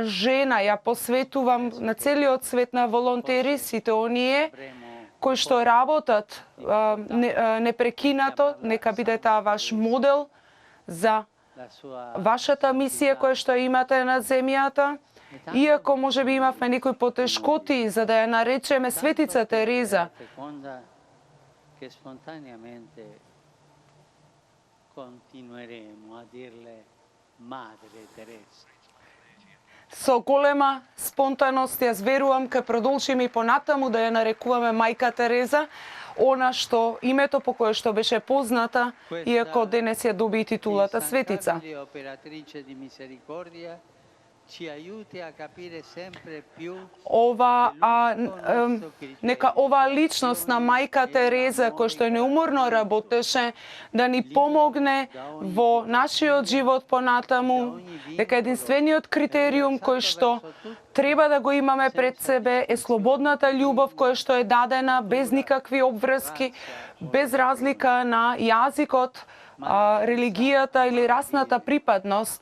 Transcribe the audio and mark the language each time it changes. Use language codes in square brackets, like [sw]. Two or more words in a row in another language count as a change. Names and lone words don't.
[mk] жена, ја посветувам на целиот свет на волонтери, сите оние кои што работат непрекинато, нека биде таа ваш модел за вашата мисија која што имате на земјата, Иако може би имавме некои потешкоти за да ја наречеме Светица Тереза, [it] Feconda che spontaneamente continueremo a dirle Madre Teresa. [mk] со голема спонтаност јас верувам ке продолжиме и понатаму да ја нарекуваме Мајка Тереза, она што името по кое што беше позната, иако денес ја доби титулата Светица. [it] Operatrice di misericordia, ci aiuti a capire sempre più [mk] нека оваа личност на Мајка Тереза, која што неуморно работеше, да ни помогне во нашиот живот понатаму, дека единствениот критериум кој што треба да го имаме пред себе е слободната љубов која што е дадена без никакви обврски, без разлика на јазикот, религијата или расната припадност.